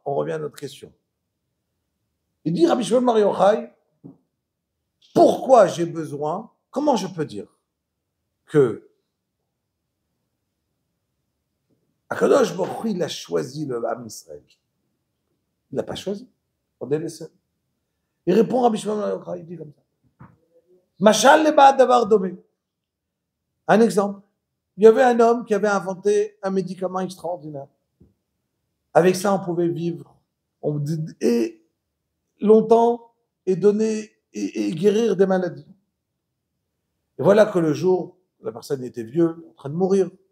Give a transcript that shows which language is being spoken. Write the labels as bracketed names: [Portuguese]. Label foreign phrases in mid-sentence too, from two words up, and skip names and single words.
[French] On revient à notre question. Il dit, Rabbi Shimon Bar Yochai, pourquoi j'ai besoin, comment je peux dire que [Hebrew] הקדוש ברוך הוא, [French] il a choisi le [Hebrew] עם ישראל. [French] Il l'a pas choisi. On est les seuls. Il répond Rabbi Shimon Bar Yochai, il dit comme ça. [Hebrew] משל למה דבר דומה. [French] Un exemple. Il y avait un homme qui avait inventé un médicament extraordinaire. Avec ça, on pouvait vivre et longtemps et donner et guérir des maladies. Et voilà que le jour, la personne était vieux, en train de mourir.